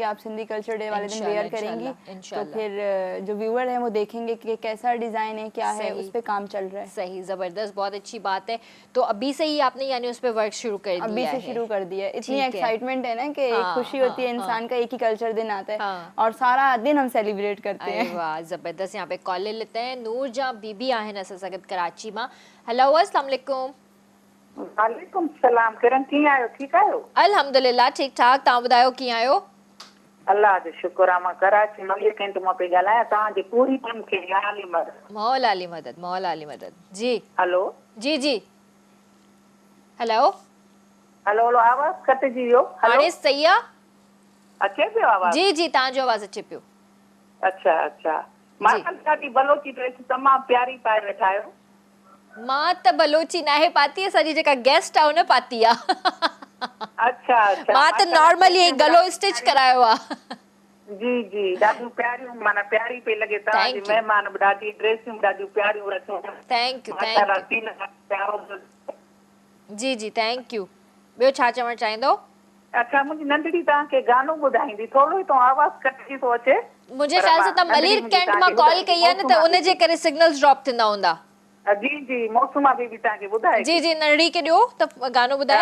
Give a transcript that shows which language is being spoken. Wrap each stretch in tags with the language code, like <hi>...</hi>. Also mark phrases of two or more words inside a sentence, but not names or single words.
<ur>آپ سندھی کلچر ڈے والے دن ویئر کریں گی تو پھر جو ویوئر ہیں وہ دیکھیں گے کہ کیسا ڈیزائن ہے، کیا ہے، اس پر کام چل رہا ہے. صحیح، زبردست، بہت اچھی بات ہے۔ تو ابھی سے ہی آپ نے یعنی اس پر ورک شروع کر دیا ہے? ابھی سے شروع کر دیا ہے. اتنی ایکسائٹمنٹ ہے نا کہ ایک خوشی ہوتی ہے انسان کا، ایک ہی کلچر دن آتا ہے اور سارا دن ہم سیلیبریٹ کرتے ہیں. واہ، زبردست۔ یہاں پہ کال لے لیتے ہیں.</ur> <sd>नूर जहाँ बीबी आहे न सगत कराची में।</sd> <ar>हेलो, السلام علیکم. وعلیکم سلام.</ar> <sd>किरण कीअं आहियो? ठीकु आहियो? अल्हम्दुलिल्लाह, ठीक ठाक। तव्हां ॿुधायो कीअं आहियो? अल्लाह जो शुक्र आहे। मां कराची मलिक कैंट मां पई ॻाल्हायां। तव्हांजी पूरी टीम खे आली मदद। मौला अली मदद, मौला अली मदद। जी हेलो जी जी। हेलो हेलो हेलो, आवाज़ कटिजी वियो। हाणे सही आहे? अचे पियो आवाज़? जी जी, तव्हांजो आवाज़ अचे पियो। अच्छा अच्छा। मां ॾाढी बलोची ड्रेस तमामु प्यारी पाए वेठा आहियो। मां त बलोची नाहे पाती, असांजी जेका गेस्ट आहे उन पाती आहे। अच्छा अच्छा। मां त नॉर्मली गलो स्टिच करायो आहे। जी जी, ॾाढियूं प्यारियूं, माना प्यारी पई लॻे। तव्हांजी महिमान ॾाढी ड्रेसियूं ॾाढियूं प्यारियूं रखियूं।</sd> <en>Thank you, thank you.</en> <sd>जी जी,</sd> <en>thank you.</en> <sd>ॿियो छा चवणु चाहींदो? अच्छा, मुंहिंजी नंढड़ी तव्हांखे गानो ॿुधाईंदी। थोरो ई तो आवाज़ कटिजी थो अचे। मुंहिंजे ख्याल सां तव्हां मलीर कैंट मां कॉल कई आहे न, त उन जे करे</sd> <en>signals drop</en> <sd>थींदा हूंदा। जी जी, मौसमा बि तव्हांखे ॿुधाए। जी जी, नंढड़ी खे ॾियो त गानो ॿुधाए।</sd>